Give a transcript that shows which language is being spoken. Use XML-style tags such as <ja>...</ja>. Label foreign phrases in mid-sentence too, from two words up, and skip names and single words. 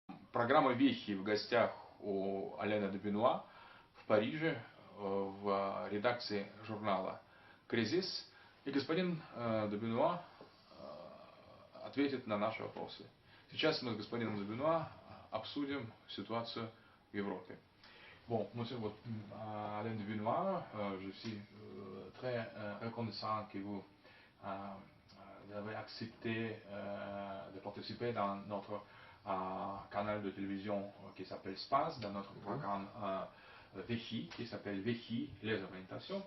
<ru>Программа «Вехи» в гостях у Аляна де Бенуа в Париже, в редакции журнала «Кризис». И господин де Бенуа ответит на наши вопросы. Сейчас мы с господином де Бенуа обсудим ситуацию в Европе.</ru> <fr>Bon, monsieur Alain de Benoît, je suis très reconnaissant que vous avez accepté de participer dans notre canal de télévision qui s'appelle Space, dans notre programme Vechi, qui s'appelle Vechi, les orientations.</fr>